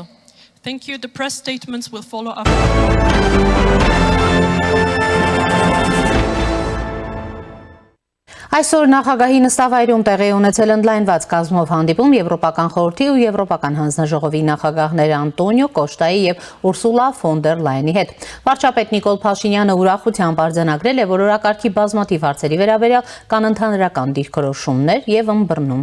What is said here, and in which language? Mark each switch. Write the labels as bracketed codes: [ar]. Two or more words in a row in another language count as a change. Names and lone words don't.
[en] Thank you. The press statements will follow up. [hy] Այսօր նախագահի նստավայրում տեղի ունեցել ընդլայնված կազմով հանդիպում Եվրոպական խորհրդի ու Եվրոպական հանձնաժողովի նախագահներ Անտոնիո Կոշտայի եւ Ուրսուլա ֆոն դեր Լայենի հետ։ Վարչապետ Նիկոլ Փաշինյանը ուրախությամբ արձանագրել է, որ օրակարգի բազմաթիվ հարցերի վերաբերյալ կան ընդհանրական դիրքորոշումներ եւ ըմբռնում։